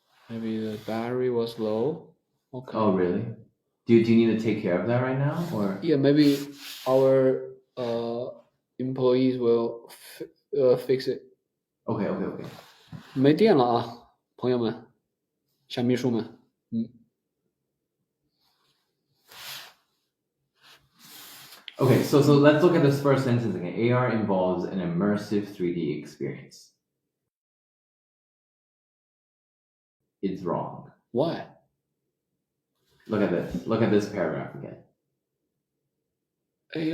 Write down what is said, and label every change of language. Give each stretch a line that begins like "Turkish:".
English: Maybe the battery was low. Okay. Oh, really? Do you need to take care of that right now, or? Yeah, maybe our employees will fix it. Okay.
Chinese: 没电了啊，朋友们，小秘书们。
English: Okay, so let's look at this first sentence again. AR involves an immersive 3D experience. It's wrong. Why? Look at this. Look at this paragraph again.